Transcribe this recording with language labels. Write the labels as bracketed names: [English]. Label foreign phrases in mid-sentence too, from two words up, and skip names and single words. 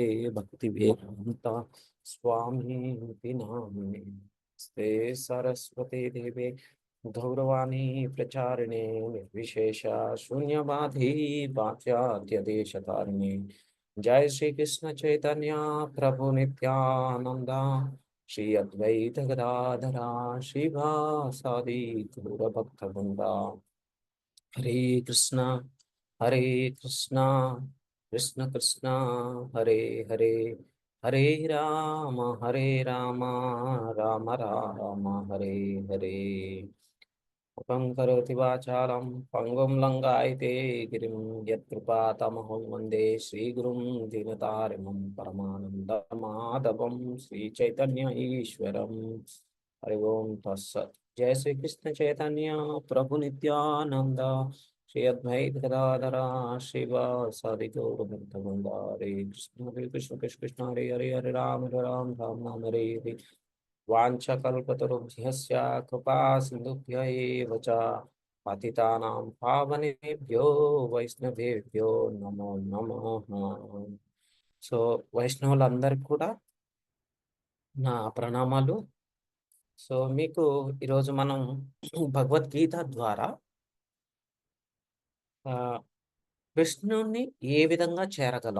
[Sanskrit] भक्तिवेदान्त स्वामी इति नामिने स्ते सरस्वती देवे गौरवाणी प्रचारिणे निर्विशेष शून्यवादी पाश्चात्यदेशतारिणे जय श्री कृष्ण चैतन्य प्रभु नित्यानंद श्री अद्वैत गदाधरा श्रीवासादि गौर भक्तवृंदा हरे कृष्णा कृष्ण कृष्ण हरे हरे हरे राम राम राम हरे हरे उपं करोति वाचालं पंगुं लंघयते गिरिं यत्कृपातमहं वन्दे श्रीगुरुं दीनतारिणं परमानन्दमाधवं श्रीचैतन्य ईश्वरं हरि ओं तत्सत्। जय श्री कृष्ण चैतन्य प्रभु नित्यानंद श्री अद्वैत गदाधरा श्रीवासादि गौरभक्तवृंदा हरे कृष्ण कृष्ण कृष्ण हरे हरे हरे राम राम राम हरे हरे वाञ्छकल्पतरुभ्यश्च कृपा सिन्धुभ्य एव च पतितानां पावनेभ्यो वैष्णवेभ्यो नमो नमः. [Telugu] సో వైష్ణవులందరికీ కూడా నా ప్రణామాలు. సో మీకు ఈరోజు మనం భగవద్గీత ద్వారా కృష్ణుణ్ణి ఏ విధంగా చేరగలం.